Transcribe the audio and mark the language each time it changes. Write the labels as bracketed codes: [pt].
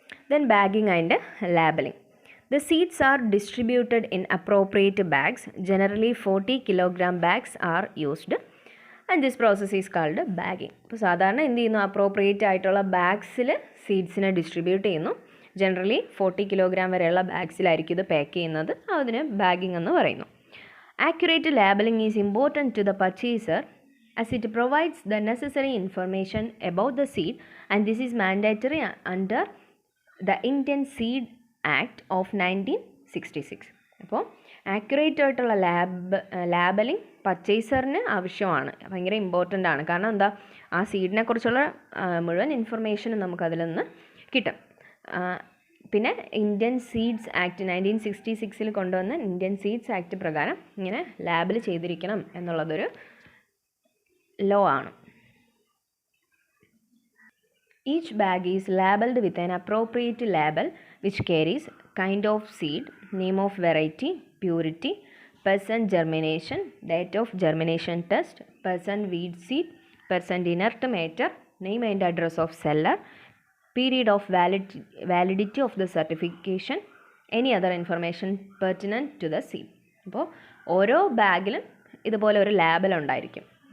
[en] Then bagging and labeling. The seeds are distributed in appropriate bags. Generally 40 kilogram bags are used and this process is called bagging. [ml] അപ്പോൾ സാധാരണ എന്ത് ചെയ്യുന്നു, appropriate ആയിട്ടുള്ള ബാഗ്സിൽ സീഡ്സിനെ distribute ചെയ്യുന്നു. Generally 40 kilogram വരെയുള്ള ബാഗ്സിലായിരിക്കും ഇത് pack ചെയ്യുന്നത്. അതിന് ബാഗിങ് എന്ന് പറയുന്നു. [en] Accurate labeling is important to the purchaser as it provides the necessary information about the seed, and this is mandatory under the Indian Seed Act of 1966. [ml] അപ്പോൾ accurate ആയിട്ടുള്ള labelling പർച്ചേസറിന് ആവശ്യമാണ്, ഭയങ്കര ഇമ്പോർട്ടൻ്റ് ആണ്. കാരണം എന്താ, ആ സീഡിനെ കുറിച്ചുള്ള മുഴുവൻ ഇൻഫർമേഷനും നമുക്കതിൽ നിന്ന് കിട്ടും. പിന്നെ ഇന്ത്യൻ സീഡ്സ് ആക്ട് 1966 കൊണ്ടുവന്ന ഇന്ത്യൻ സീഡ്സ് ആക്ട് പ്രകാരം ഇങ്ങനെ ലാബിൽ ചെയ്തിരിക്കണം എന്നുള്ളതൊരു ലോ ആണ്. [en] Each bag is labeled with an appropriate label which carries kind of seed, name of variety, purity, percent germination, date of germination test, percent weed seed, percent inert matter, name and address of seller, period of validity of the certification, any other information pertinent to the seed. [ml] അപ്പോൾ ഓരോ ബാഗിലും ഇതുപോലെ ഒരു label ഉണ്ടായിരിക്കും.